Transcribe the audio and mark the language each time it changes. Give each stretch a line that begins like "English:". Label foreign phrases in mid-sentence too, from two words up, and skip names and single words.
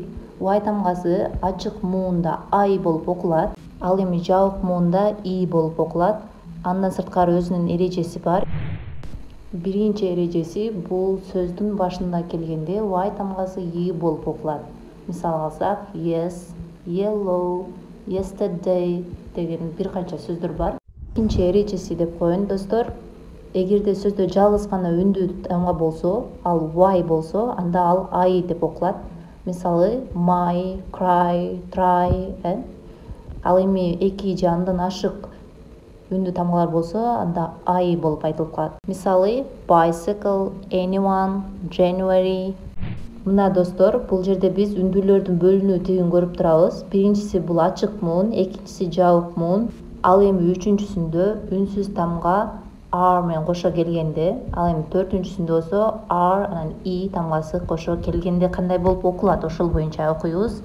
Kyrgyz: Y тамгасы ачык муунда I болуп окулат. Ал эми жабык муунда И болуп окулат. Андан сырткары өзүнүн эрежеси бар. Биринчи эрежеси бул сөздүн башында келгенде Y тамгасы И болуп окулат. Мисал алсак,
English: yes, yellow, yesterday
Kyrgyz: деген бир канча сөздөр бар. экинчи эрежеси деп коеюн достор. Эгерде сөздө жалгыз гана үндүү тамга болсо, ал y болсо, анда ал I деп окулат.
English: Мисалы my, cry, try.
Kyrgyz: Ал эми 2 же андан ашык үндүү тамгалар болсо, анда I болуп айтылып калат.
English: Мисалы bicycle, anyone, January.
Kyrgyz: Мына достор, бул жерде биз үндүүлөрдүн бөлүнүү тигин көрүп турабыз. Биринчиси бул ачык муун, экинчиси жабык муун. Ал эми үчүнчүсүндө үнсүз тамга R менен кошо келгенде, ал эми төртүнчүсүндө болсо R анан I тамгасы кошо келгенде кандай болуп окулат, ошол боюнча окуйбуз.